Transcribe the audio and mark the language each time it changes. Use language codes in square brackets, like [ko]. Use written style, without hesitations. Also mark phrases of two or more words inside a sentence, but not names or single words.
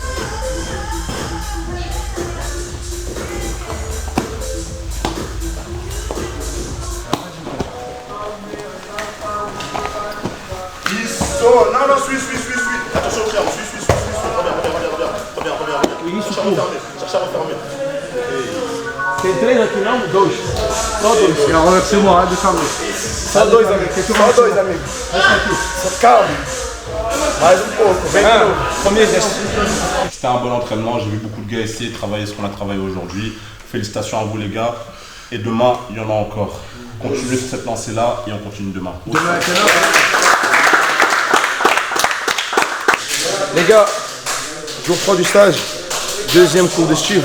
[fr] Non, suis. Attention, Pierre, suis. Reviens. Cherche à refermer. [pt] Tem três aqui não? Dois. Só dois. E agora você morrer de cabeça. Só dois, amigos. Só dois, amigos. Calma. Mais pouco. Vem de novo. [fr] Premier geste. C'était un bon entraînement. J'ai vu beaucoup de gars essayer de travailler ce qu'on a travaillé aujourd'hui. Félicitations à vous, les gars. Et demain, il y en a encore. Continuez sur cette lancée-là et on continue demain. Demain à quelle heure? Les gars, jour 3 du stage, deuxième cours de Steve.